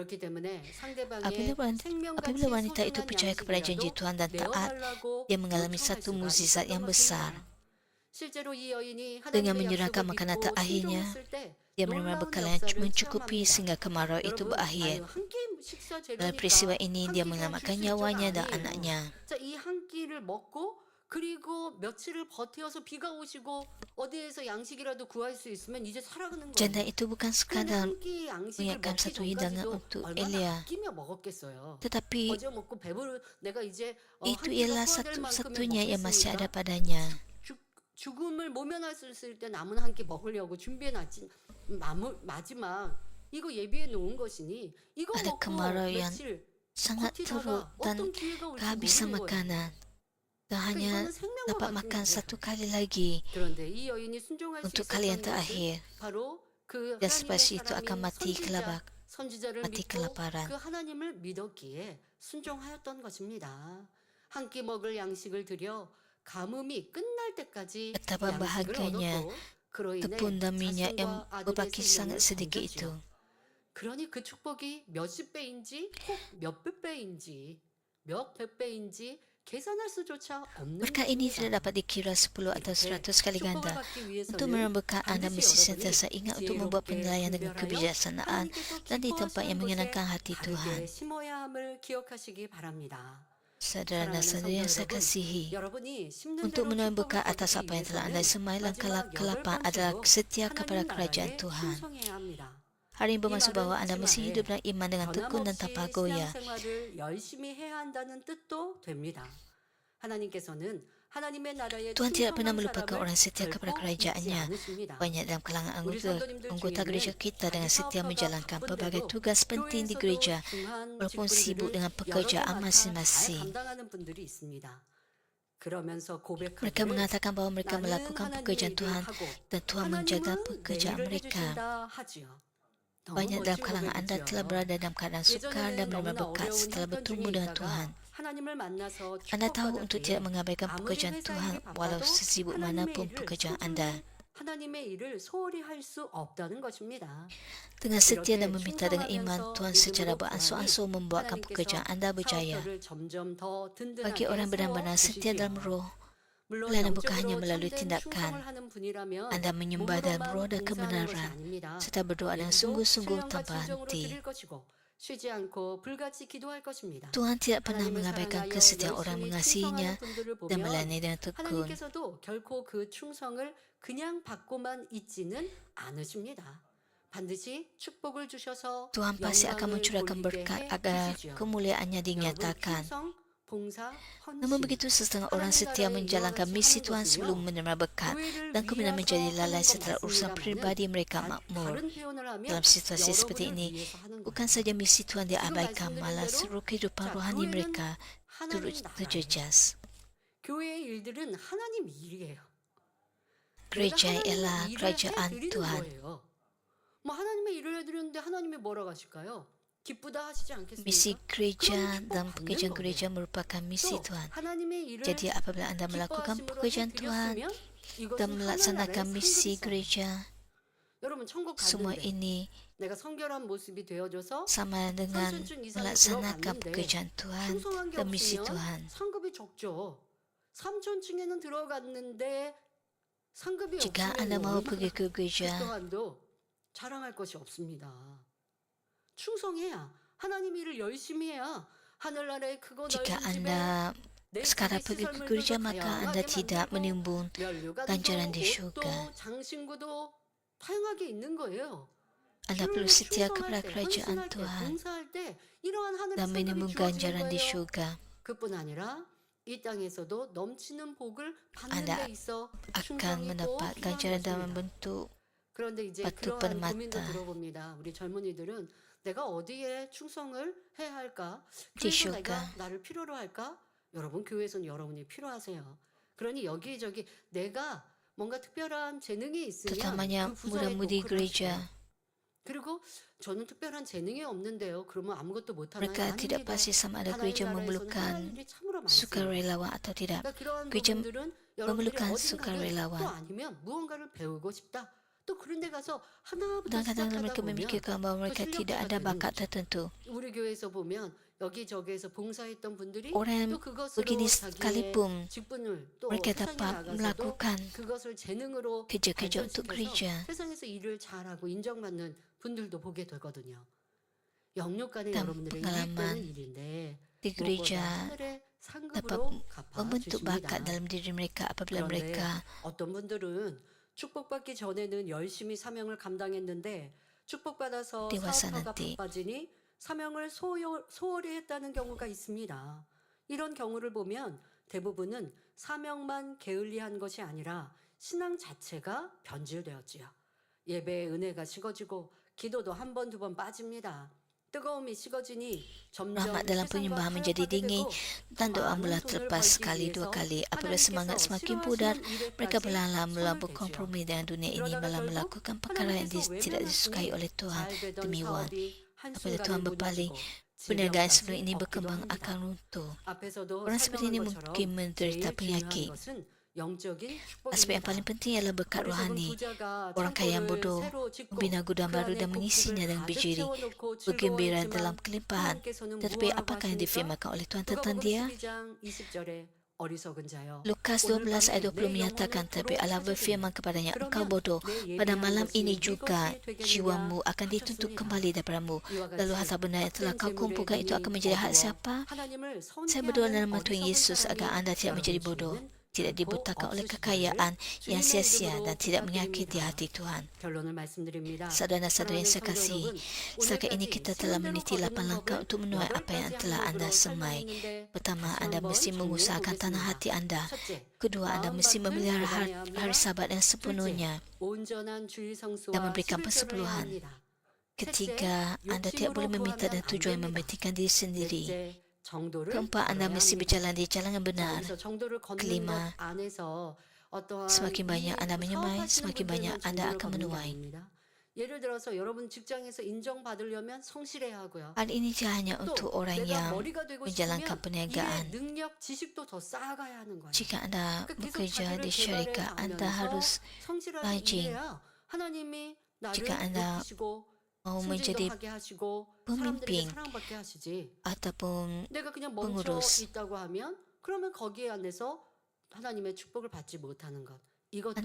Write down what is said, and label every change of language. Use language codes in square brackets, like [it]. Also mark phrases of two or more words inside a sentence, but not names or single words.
[ms] Apabila wanita itu percaya kepada janji Tuhan dan taat, dia mengalami satu mukjizat yang besar. Dengan menyerahkan makanan terakhirnya, dia menerima bekal yang mencukupi sehingga kemarau itu berakhir. Dalam peristiwa ini, dia menyelamatkan nyawanya dan anaknya. [ko] 자, 이 한 끼를 먹고 그리고 며칠을 버텨서 비가 오시고 어디에서 양식이라도 구할 수 있으면 이제 살아가는 [ms] Janda [ko] 거예요. [ms] itu bukan [ko] 그런데 [ms] sekadar [ko] 한 끼 양식을 [ms] menyiapkan [ko] 먹기 [ms] satu hidangan [ko] 전까지도 [ms] untuk [ko] 얼마나 [ms] Elia, [ko] 아끼며 먹었겠어요. [ms] tetapi [ko] 어제 먹고 배부르 내가 이제 한 [ms] itu [ko] 끼가 [ms] ialah [ko] 소화될 만큼의 [ms] satu-satunya yang masih ada [ko] 먹겠으니까 [ms] padanya. [ko] 죽음을 모면했을 때 남은 한 끼 먹으려고 준비해놨지. 마지막 이거 예비해 놓은 것이니 이거 [ms] Ada [ko] 먹고 [ms] kemarau yang [ko] 며칠 [ms] sangat teruk [ko] 버티다가 [ms] dan [ko] 어떤 기회가 올지 [ms] kehabisan [ko] 모르는 거예요. [ms] makanan. Dan [ko] 그러니까 [ms] hanya [ko] 이거는 생명과 [ms] dapat [ko] 같은 [ms] makan [ko] 거예요. [ms] satu kali lagi [ko] 그런데 이 여인이 순종할 수 [ms] untuk kali yang [ko] 있었던 것은 [ms] terakhir. [ko] 바로 그 [ms] Dan [ko] 하나님의 [ms] selepas itu akan [ko] 사람인 [ms] mati kelabak, [ko] 선지자를 [ms] mati [ko] 믿고 [ms] kelaparan. [ko] 그 하나님을 믿었기에 순종하였던 것입니다. 한 끼 먹을 양식을 드려 가뭄이 끝날 때까지 [ms] Betapa [ko] 양식을 [ms] bahagianya [ko] 얻었고 그로 인해 [ms] tepung dan minyak yang [ko] 자신과 아들의 [ms] berbaki sangat [ko] 생명을 [ms] sedikit itu. [ko] 건졌지요. 그러니 그 축복이 몇십 배인지 혹 몇백 배인지 몇백 배인지 계산할 수조차 없는 [ms] Berkat ini [ko] 것입니다. [ms] tidak dapat dikira 10 atau 100 kali [ko] 축복을 [ms] ganda. [ko] 받기 [ms] Untuk [ko] 위해서는 [ms] merembukan Anda [ko] 반드시 [ms] mesti [ko] 여러분이 [ms] sentiasa ingat untuk membuat [ko] 지혜롭게 [ms] penilaian dengan [ko] 분별하여 [ms] kebijaksanaan [ko] 하나님께서 [ms] dan di tempat yang [ko] 기뻐하시는 곳에 [ms] menyenangkan hati [ko] 바르게 [ms] Tuhan. [ko] 심어야 함을 기억하시기 바랍니다. [ms] Saudara dan [ko] 사랑하는 [ms] saudari yang [ko] 성도 [ms] saya [ko] 여러분, [ms] kasihi, [ko] 여러분이 심는 [ms] untuk [ko] 대로 [ms] menumbuhkan [ko] 축복을 [ms] atas [ko] 거두기 [ms] apa yang telah Anda [ko] 위해서는 [ms] semai langkah [ko] 마지막 [ms] ke-8 [ko] 8 [ms] adalah [ko] 번째로 [ms] setia kepada [ko] 하나님 [ms] kerajaan [ko] 나라에 [ms] Tuhan. [ko] 충성해야 합니다. [ms] Hari ini bermaksud [ko] 이 [ms] bahawa [ko] 말은 [ms] Anda mesti [ko] 하지 [ms] hidup dengan iman dengan tekun dan [ko] 변함없이 [ms] tanpa goyah. [ko] 신앙생활을 열심히 해야 한다는 뜻도 됩니다. 하나님께서는 하나님의 나라에 [ms] Tuhan tidak pernah [ko] 충성한 [ms] melupakan orang [ko] 사람을 [ms] setia kepada [ko] 결코 잊지 [ms] kerajaannya. [ko] 않으십니다. [ms] Banyak dalam kalangan [ko] 우리 [ms] anggota [ko] 성도님들 [ms] gereja [ko] 중에는 [ms] kita dengan [ko] 자기 [ms] setia [ko] 사업화가 [ms] menjalankan pelbagai [ko] 바쁜데도 [ms] tugas penting di [ko] 교회에서도 [ms] gereja [ko] 중한 [ms] walaupun sibuk [ko] 직분들을 [ms] dengan [ko] 여러 개 [ms] pekerjaan [ko] 맡아 잘 [ms] masing-masing. [ko] 감당하는 분들이 있습니다. 그러면서 [ms] Mereka [ko] 고백하기를 [ms] mengatakan bahawa mereka [ko] 나는 [ms] melakukan [ko] 하나님의 [ms] pekerjaan [ko] 일을 [ms] Tuhan [ko] 하고 [ms] dan Tuhan menjaga [ko] 하나님은 내 [ms] pekerjaan [ko] 일을 [ms] mereka. [ko] 해주신다 하지요. 너무 [ms] Banyak dalam [ko] 멋진 [ms] kalangan Anda telah [ko] 고백이지요. [ms] berada dalam keadaan sukar dan [ko] 예전에는 [ms] menerima [ko] 너무나 [ms] berkat [ko] 어려운 [ms] setelah [ko] 형편 [ms] bertemu [ko] 중에 [ms] dengan [ko] 있다가 [ms] Tuhan. [ko] 하나님을 만나서 [ms] Anda tahu [ko] 축복받았기에 [ms] untuk tidak mengabaikan [ko] 아무리 [ms] pekerjaan [ko] 회사 [ms] Tuhan [ko] 일이 [ms] walau [ko] 바빠도 [ms] sesibuk [ko] 하나님의 [ms] manapun [ko] 일을 [ms] pekerjaan [ko] 소중히 [ms] Anda. [ko] 하나님의 일을 소홀히 할 수 없다는 것입니다. [ms] Dengan setia dan [ko] 이렇게 [ms] meminta dengan iman, [ko] 충성하면서 [ms] Tuhan secara [ko] 믿음으로 [ms] beransur-ansur membuatkan pekerjaan [ko] 하나님께서 [ms] Anda berjaya. [ko] 사업들을 점점 더 [ms] Bagi [ko] 든든하게 [ms] orang benar-benar setia dalam [ko] 세워주시지요. [ms] roh, [ko] 물론 [ms] pelayanan bukan hanya [ko] 영적으로 [ms] melalui [ko] 참된 [ms] tindakan. [ko] 충성을 하는 분이라면 [ms] Anda menyembah dalam roh [ko] 몸으로만 [ms] dan [ko] 봉사하는 것이 [ms] kebenaran, [ko] 아닙니다. [ms] serta berdoa dengan [ko] 예기도 [ms] sungguh-sungguh [ko] 신령과 [ms] tanpa [ko] 진정으로 [ms] henti. [ko] 드릴 것이고 쉬지 않고 불같이 기도할 것입니다. [ms] Tuhan tidak pernah [ko] 하나님을 [ms] mengabaikan [ko] 사랑하여 [ms] kesetiaan orang [ko] 열심히 [ms] mengasihinya [ko] 충성하는 분들을 [ms] dan [ko] 보면 [ms] melayani dengan tekun. [ko] 하나님께서도 결코 그 충성을 그냥 받고만 있지는 않으십니다. 반드시 축복을 주셔서 [ms] Tuhan pasti akan [ko] 영광을 [ms] mencurahkan [ko] 돌리게 [ms] berkat [ko] 해 [ms] agar [ko] 주시지요. [ms] kemuliaannya [ko] 여러분 [ms] dinyatakan. [ko] 충성, 봉사, [ms] Namun [ko] 헌신 [ms] begitu setengah orang [ko] 하나님 [ms] setia [ko] 나라에 [ms] menjalankan [ko] 이와 [ms] misi [ko] 같이 [ms] Tuhan [ko] 하는 [ms] sebelum [ko] 것은요, [ms] menerima berkat [ko] 교회를 [ms] dan kemudian menjadi [ko] 위해서 [ms] lalai [ko] 하는 것 [ms] setelah urusan [ko] 맞습니다만은 [ms] pribadi mereka makmur. [ko] 다른 표현을 하면 [ms] Dalam situasi seperti [ko] 여러분을 [ms] ini, [ko] 위해서 하는 [ms] bukan [ko] 거예요. [ms] saja misi Tuhan diabaikan, [ko] 말씀드린 [ms] malah [ko] 대로 [ms] seluruh kehidupan [ko] 자, [ms] rohani [ko] 교회는 [ms] mereka turut [ko] 하나님 나라예요. [ms] terjejas. [ko] 교회의 일들은 하나님 일이에요. [ms] Gereja [ko] 내가 하나님의 [ms] ialah [ko] 일을 [ms] kerajaan [ko] 해드리는 [ms] Tuhan. [ko] 거예요. 뭐 하나님의 일을 해드리는데 하나님이 뭐라고 하실까요? 기쁘다 하시지 않겠습니까? [ms] Misi gereja [ko] 그럼 [ms] dan [ko] 축복 [ms] pekerjaan [ko] 받는 [ms] gereja merupakan misi [ko] 또 [ms] Tuhan. [ko] 하나님의 일을 [ms] Jadi apabila Anda melakukan [ko] 기뻐하심으로 [ms] pekerjaan Tuhan [ko] 해드렸으면 이것은 [ms] dan melaksanakan [ko] 하나님의 [ms] misi [ko] 상급이죠. [ms] gereja, [ko] 여러분 천국 [ms] semua [ko] 갔는데 [ms] ini [ko] 내가 성결한 모습이 되어져서 [ms] sama dengan [ko] 삼촌증 이상이 [ms] melaksanakan [ko] 들어갔는데 [ms] pekerjaan Tuhan [ko] 충성한 게 [ms] dan misi [ko] 없으면 [ms] Tuhan. [ko] 상급이 적죠. 3촌층에는 들어갔는데 상급이 [ms] Jika [ko] 없으면 [ms] Anda mahu [ko] 얼마나 [ms] pergi ke [ko] 그 [ms] gereja, [ko] 동안도 자랑할 것이 없습니다. 충성해야 하나님 일을 열심히 해야 하늘나라의 크고 [ms] jika [ko] 넓은 집에 [ms] Anda [ko] 내 [ms] sekarang [ko] 집의 [ms] pergi ke [ko] 시설물들도 [ms] gereja, maka Anda [ko] 다양하게 [ms] tidak [ko] 만들고 [ms] menimbun [ko] 면류관도 [ms] ganjaran di [ko] 옷도 [ms] syurga. [ko] 장신구도 다양하게 있는 거예요. [ms] Anda perlu [ko] 주님께 [ms] setia [ko] 충성할 [ms] kepada [ko] 때, [ms] kerajaan [ko] 헌신할 때, [ms] Tuhan [ko] 봉사할 때 이러한 하늘의 [ms] dan [ko] 상급이 [ms] menimbun [ko] 주어지는 [ms] ganjaran di [ko] 거예요. [ms] syurga. [ko] 그뿐 아니라 이 땅에서도 넘치는 복을 받는 [ms] Anda [ko] 데 있어 [ms] akan [ko] 충성이 꼭 [ms] mendapat [ko] 필요한 [ms] ganjaran dalam [ko] 것입니다. [ms] bentuk [ko] 그런데 이제 [ms] batu [ko] 그러한 고민도 [ms] permata [ko] 들어봅니다. 우리 젊은이들은 내가 어디에 충성을 해야 할까? [ms] di [ko] 교회에서 [ms] syurga. [ko] 내가 나를 필요로 할까? 여러분 교회에서는 여러분이 필요하세요. 그러니 여기저기 내가 뭔가 특별한 재능이 있으면 [ms] Terutamanya [ko] 그 부서에 [ms] muda-mudi [ko] 노크를 [ms] gereja. [ko] 하세요. 그리고 저는 특별한 재능이 없는데요. 그러면 아무것도 못하나요? [ms] Mereka tidak [ko] 아닙니다. [ms] pasti sama ada [ko] 하나님 [ms] gereja [ko] 나라에서는 할 [ms] memerlukan [ko] 일이 참으로 많습니다. [ms] sukarelawan atau tidak. [ko] 그러니까 그러한 [ms] gereja [ko] 부분들은 여러분들이 [ms] memerlukan [ko] 어디 가든 [ms] sukarelawan. [ko] 또 아니면 무언가를 배우고 싶다. 또 그런 데 가서 하나부터 [ms] Dan kadang-kadang [ko] 시작하다 [ms] mereka [ko] 보면 [ms] memikirkan bahawa mereka tidak ada bakat tertentu. [ko] 우리 교회에서 보면 여기저기에서 봉사했던 분들이 [ms] Orang yang [ko] 또 그것으로 [ms] begini [ko] 자기의 [ms] sekalipun [ko] 직분을 또 [ms] mereka [ko] 세상에 [ms] dapat [ko] 나가서도 [ms] melakukan [ko] 그것을 재능으로 [ms] kerja-kerja untuk [ko] 발전시켜서 [ms] gereja. [ko] 세상에서 일을 잘하고 인정받는 분들도 보게 되거든요. 영육간에 [ms] Dan [ko] 여러분들의 [ms] pengalaman [ko] 이익되는 일인데 [ms] di [ko] 무엇보다 [ms] gereja [ko] 하늘의 상급으로 갚아 [ms] membentuk bakat [ko] 주십니다. [ms] dalam diri mereka apabila [ko] 그런데 [ms] mereka [ko] 어떤 분들은 축복받기 전에는 열심히 사명을 감당했는데 축복받아서 [ms] dewasa [ko] 사업화가 [ms] nanti. [ko] 바빠지니 사명을 소홀히 했다는 경우가 있습니다. 이런 경우를 보면 대부분은 사명만 게을리한 것이 아니라 신앙 자체가 변질되었지요. 예배의 은혜가 식어지고 기도도 한 번, 두 번 빠집니다. 뜨거움이 식어지니 점점 [ms] Rahmat dalam [ko] 세상과 [ms] penyembahan menjadi [ko] 타협하게 [ms] dingin [ko] 되고 [ms] dan doa [ko] 많은 [ms] mula [ko] 돈을 [ms] terlepas [ko] 벌기 [ms] sekali dua [ko] 위해서 [ms] kali apabila semangat [ko] 하나님께서 [ms] semakin pudar [ko] 싫어하시는 [ms] mereka [ko] 일에까지 [ms] berlama-lama [ko] 손을 대지요. [ms] berkompromi dengan dunia ini [ko] 그러다가 [ms] malah [ko] 결국 [ms] melakukan perkara yang [ko] 하나님께서 [ms] tidak disukai [ko] 외면하시니 [ms] oleh Tuhan [ko] 잘 되던 [ms] demi wang. [ko] 사업이 [ms] Apabila [ko] 한순간에 [ms] Tuhan berpaling, [ko] 무너지고 [ms] perniagaan sebelum [ko] 질병까지 [ms] ini [ko] 얻기도 [ms] berkembang [ko] 합니다. [ms] akan runtuh. [ko] 앞에서도 [ms] Orang seperti [ko] 설명한 [ms] ini [ko] 것처럼 [ms] mungkin menderita [ko] 제일 중요한 [ms] penyakit. [ko] 것은 영적인 [ms] Aspek yang paling [ko] 축복입니다. [ms] penting ialah berkat [ko] 어리석은 [ms] rohani. [ko] 부자가 [ms] Orang kaya yang [ko] 창고를 [ms] bodoh [ko] 새로 짓고 [ms] membina gudang [ko] 그 [ms] baru [ko] 안에 [ms] dan mengisinya [ko] 곡식을 [ms] dengan [ko] 가득 [ms] bijiri, [ko] 채워놓고 [ms] bergembira dalam [ko] 즐거워했지만 [ms] kelimpahan. [ko] 하나님께서는 [ms] Tetapi [ko] 무엇라고 [ms] apakah yang [ko] 하십니까? [ms] difirmankan oleh Tuhan tentang [ko] 누가복음 [ms] dia? [ko] 12장 20절에 어리석은 자여 [ms] Lukas [ko] 오늘 [ms] 12 ayat [ko] 밤에 [ms] 20 [ko] 내 [ms] menyatakan, [ko] 영혼을 [ms] tapi [ko] 도로 [ms] Allah [ko] 찾으리니 [ms] berfirman kepadanya, engkau [ko] 그러면 [ms] bodoh, [ko] 내 [ms] pada [ko] 예비한 [ms] malam [ko] 것이 [ms] ini [ko] 네 [ms] juga [ko] 것이 되겠느냐 [ms] jiwamu akan dituntut [ko] 하셨습니다. [ms] kembali daripadamu. [ko] 이와 [ms] Lalu [ko] 같이 [ms] harta benda yang telah [ko] 헛된 [ms] kau [ko] 재물에 [ms] kumpulkan itu akan [ko] 눈이 [ms] menjadi hak [ko] 어두워 [ms] siapa? [ko] 하나님을 [ms] Saya berdoa [ko] 손해하는 [ms] dalam nama Tuhan [ko] 어리석은 [ms] Yesus agar [ko] 사람이 [ms] anda tidak menjadi [ko] 여러분 [ms] bodoh, [ko] 주위에는 [ms] tidak [ko] 결코 [ms] dibutakan oleh [ko] 없으시기를 [ms] kekayaan yang [ko] 주님의 [ms] sia-sia [ko] 이름으로 [ms] dan tidak menyakiti [ko] 부탁드립니다. [ms] hati Tuhan. [ko] 결론을 말씀드립니다. [ms] Saudara-saudara yang [ko] 사랑하는 [ms] saya [ko] 성도 [ms] kasih, [ko] 여러분, [ms] setakat ini [ko] 오늘까지 [ms] kita telah [ko] 세운 대로 [ms] meniti 8 [ko] 거두는 [ms] langkah [ko] 법을 [ms] untuk menuai apa yang [ko] 8가지 [ms] telah anda [ko] 항목으로 [ms] semai. [ko] 설명했는데 [ms] Pertama, [ko] 다시 [ms] anda [ko] 한번 [ms] mesti [ko] 정리해 [ms] mengusahakan tanah [ko] 보겠습니다. [ms] hati anda. [ko] 첫째, [ms] Kedua, anda mesti [ko] 마음밭을 [ms] memelihara [ko] 보관해야 합니다. [ms] hari sabat yang sepenuhnya [ko] 둘째, 온전한 주일 성수와 [ms] dan memberikan [ko] 11조를 해야 [ms] persepuluhan. [ko] 합니다. [ms] Ketiga, anda tidak boleh meminta dan tujuan membetikan diri sendiri. [ko] 넷째, 정도를 [ms] Keempat, anda [ko] 걸어야 [ms] mesti [ko] 합니다. [ms] berjalan di jalan yang [ko] 자, [ms] benar. [ko] 여기서 정도를 걷는 [ms] Kelima, [ko] 것 안에서 어떠한 [ms] semakin banyak anda menyemai, [ko] 사업하시는 [ms] semakin banyak [ko] 분들만 [ms] anda [ko] 정도를 [ms] akan [ko] 걷는 게 [ms] menuai. [ko] 아닙니다. 예를 들어서 여러분 직장에서 인정받으려면 성실해야 하고요. [ms] Hal ini tidak hanya [ko] 또 [ms] untuk orang [ko] 내가 [ms] yang [ko] 머리가 되고 [ms] menjalankan [ko] 싶으면 [ms] perniagaan. [ko] 일의 능력, 지식도 더 쌓아가야 하는 거예요. [ms] Jika anda [ko] 그러니까 계속 [ms] bekerja [ko] 자기를 [ms] di syarikat, anda [ko] 개발해 [ms] harus [ko] 가면서 성실하게 [ms] rajin. [ko] 일해야 하나님이 나를 [ms] Jika anda [ko] 높이시고 [ms] mau [ko] 승진도 [ms] menjadi [ko] 하게 하시고 [ms] pemimpin [ko] 사람들에게 사랑받게 하시지. [ms] ataupun [ko] 내가 그냥 멈춰 [ms] pengurus, [ko] 있다고 하면 그러면 거기에 안에서 하나님의 축복을 받지 못하는 것. 이것도